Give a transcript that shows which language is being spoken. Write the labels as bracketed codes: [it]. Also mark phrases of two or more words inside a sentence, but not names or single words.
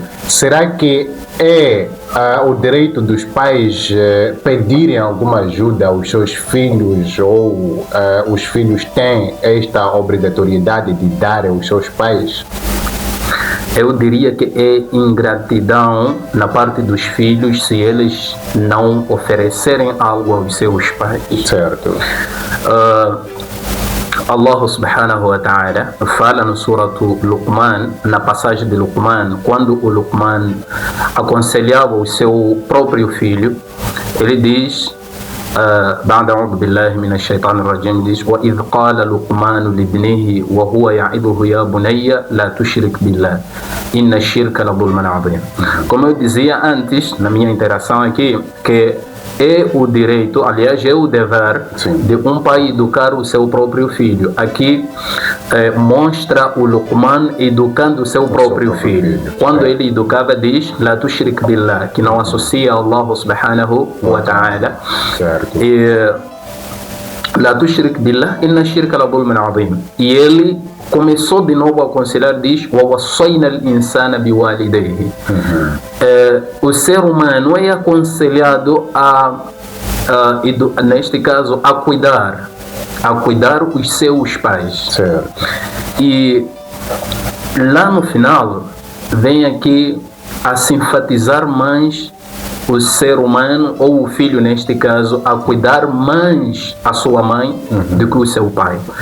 [pt] Será que é o direito dos pais pedirem alguma ajuda aos seus filhos, ou os filhos têm esta obrigatoriedade de dar aos seus pais? Eu diria que é ingratidão na parte dos filhos se eles não oferecerem algo aos seus pais. Certo. [ar] الله سبحانه وتعالى [pt] fala no suratu Luqman, na passagem de Luqman, quando o Luqman aconselhava o seu próprio filho, ele diz: [ar] بعد أعوذ بالله من الشيطان الرجيم diz: وإذ قال لقمان لابنه وهو يعظه يا بني لا تشرك بالله إن الشرك لظلم عظيم. [pt] Como eu dizia antes, na minha interação aqui, que é o direito, aliás, é o dever de um pai educar o seu próprio filho. Aqui mostra o Luqman educando o seu próprio filho. Quando ele educava, diz: [ar] لا تشرك بالله, [pt] que não associa a [ar] الله سبحانه وتعالى. [pt] Certo. [ar] لا تشرك بالله، إن الشرك لظلم عظيم. [pt] E ele começou de novo a aconselhar, diz: [ar] ووصينا الإنسان بوالديه. [pt] O ser humano é aconselhado neste caso, a cuidar os seus pais. Certo. E lá no final vem aqui a se enfatizar mais o ser humano, ou o filho neste caso, a cuidar mais a sua mãe do que o seu pai.